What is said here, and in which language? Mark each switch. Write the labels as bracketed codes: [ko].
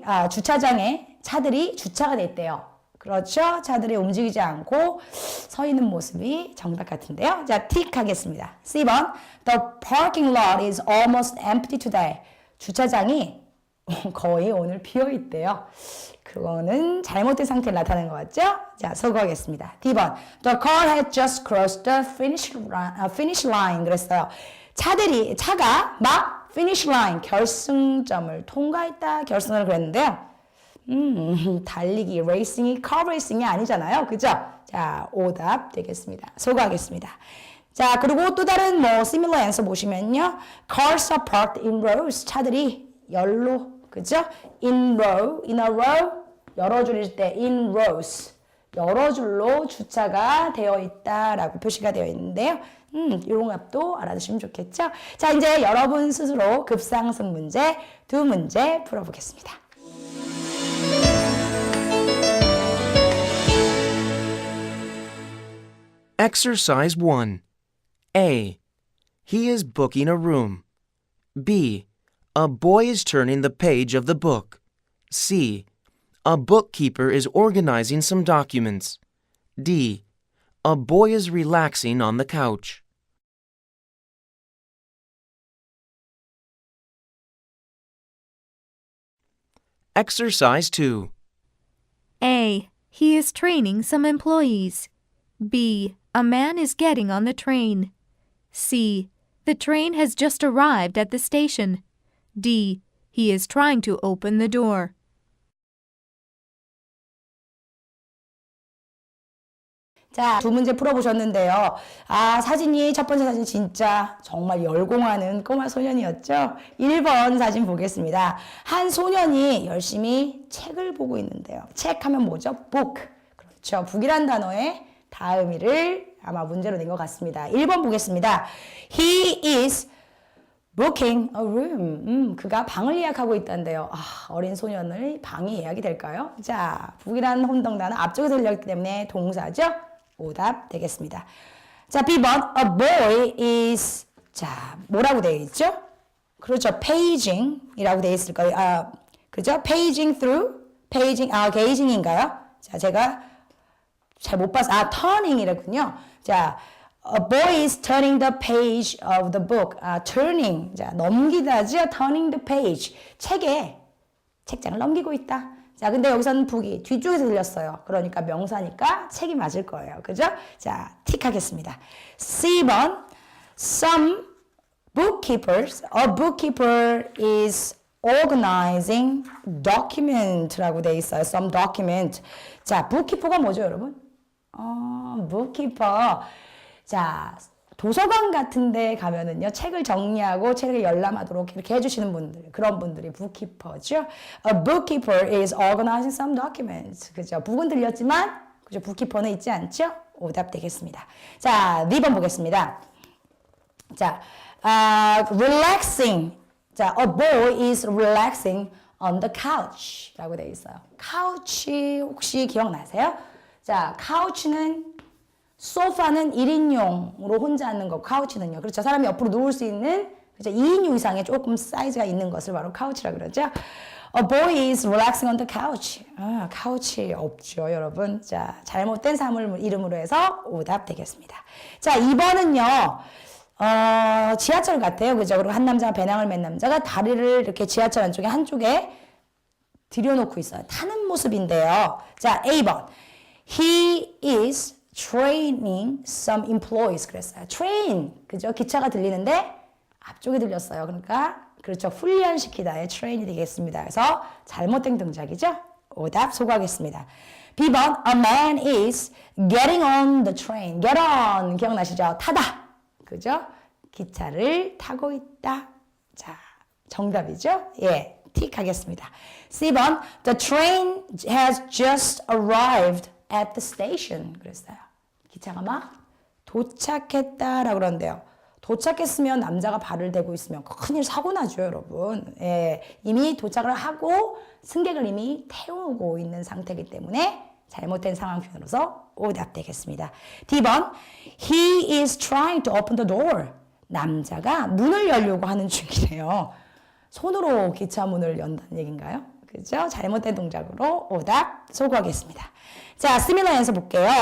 [ko] 주차장에 차들이 주차가 돼 있대요. 그렇죠? 차들이 움직이지 않고 서 있는 모습이 정답 같은데요. 자, 틱 하겠습니다. [en] C번, the parking lot is almost empty today. [ko] 주차장이 거의 오늘 비어 있대요. 그거는 잘못된 상태를 나타내는 것 같죠? 자, 서구하겠습니다. [en] D번, the car had just crossed the finish line. [ko] 그랬어요. 차가 막 finish line, 결승점을 통과했다. 결승을 그랬는데요. 달리기, 레이싱이 car 레이싱이 아니잖아요. 그죠? 자, 오답 되겠습니다. 서구하겠습니다. 자, 그리고 또 다른 similar answer 보시면요. [en] Cars are parked in rows. 차들이 열로, 그죠? in a row, 여러 줄일 때 in rows. [ko] 여러 줄로 주차가 되어 있다라고 표시가 되어 있는데요. 이런 것도 알아두시면 좋겠죠? 자, 이제 여러분 스스로 급상승 문제 두 문제 풀어보겠습니다. [en] Exercise 1. A. He is booking a room. B. A boy is turning the page of the book. C. A bookkeeper is organizing some documents. D. A boy is relaxing on the couch. Exercise 2. A. He is training some employees. B. A man is getting on the train. C. The train has just arrived at the station. D. He is trying to open the door. [ko] 자, 두 문제 풀어보셨는데요. 사진이 첫 번째 사진 진짜 정말 열공하는 꼬마 소년이었죠. 1번 사진 보겠습니다. 한 소년이 열심히 책을 보고 있는데요. 책 하면 뭐죠? book. 그렇죠. 북이란 단어의 다음이를 아마 문제로 낸 것 같습니다. [en] 1번 보겠습니다. He is booking a room. [ko] 그가 방을 예약하고 있다는데요. 어린 소년의 방이 예약이 될까요? 자, 북이란 혼동단은 앞쪽에서 들렸기 때문에 동사죠. 오답 되겠습니다. 자, B번 a boy is 자, 뭐라고 되어 있죠? 그렇죠. paging이라고 되어 있을 거예요. 그죠? [en] paging through gazing인가요? [ko] 자, 제가 잘 못 봤어. turning이랬군요. [en] 자, a boy is turning the page of the book. [ko] turning. 자, 넘기다죠. turning the page. 책장을 넘기고 있다. 자, 근데 여기서는 북이 뒤쪽에서 들렸어요. 그러니까 명사니까 책이 맞을 거예요. 그죠? 자, 틱 하겠습니다. [en] C번, some bookkeepers, a bookkeeper is organizing document 라고 돼 있어요. some document. [ko] 자, bookkeeper가 뭐죠, 여러분? [en] bookkeeper. [ko] 자, 도서관 같은 데 가면은요, 책을 정리하고 책을 열람하도록 이렇게 해주시는 분들, 그런 분들이 bookkeeper죠. [en] A bookkeeper is organizing some documents. [ko] 그죠? 북은 들렸지만, 그죠? bookkeeper는 있지 않죠? 오답 되겠습니다. 자, 2번 보겠습니다. 자, relaxing. [en] 자, a boy is relaxing on the couch. [ko] 라고 되어 있어요. couch 혹시 기억나세요? 자, couch는 소파는 1인용으로 혼자 앉는 거, 카우치는요. 그렇죠. 사람이 옆으로 누울 수 있는, 그렇죠. 2인용 이상의 조금 사이즈가 있는 것을 바로 카우치라고 그러죠. [en] A boy is relaxing on the couch. [ko] 카우치 없죠, 여러분. 자, 잘못된 사물 이름으로 해서 오답 되겠습니다. 자, 2번은요, 지하철 같아요. 그죠. 그리고 한 남자가 배낭을 맨 남자가 다리를 이렇게 지하철 안쪽에 한쪽에 들여놓고 있어요. 타는 모습인데요. 자, A번. He is training some employees 그랬어요. train, 그죠? 기차가 들리는데 앞쪽에 들렸어요. 그러니까 그렇죠. 훈련시키다의 train이 되겠습니다. 그래서 잘못된 동작이죠. 오답 소거하겠습니다. [en] B번 A man is getting on the train. Get on 기억나시죠? [ko] 타다. 그죠? 기차를 타고 있다. 자, 정답이죠? 예, 틱 하겠습니다. [en] C번 The train has just arrived at the station. [ko] 그랬어요. 기차가 막 도착했다라고 그러는데요. 도착했으면 남자가 발을 대고 있으면 큰일 사고 나죠, 여러분. 예, 이미 도착을 하고 승객을 이미 태우고 있는 상태이기 때문에 잘못된 상황 표현으로서 오답되겠습니다. [en] D번 He is trying to open the door. [ko] 남자가 문을 열려고 하는 중이래요. 손으로 기차 문을 연다는 얘기인가요? 그죠? 잘못된 동작으로 오답 소거하겠습니다. 자, similar answer 볼게요.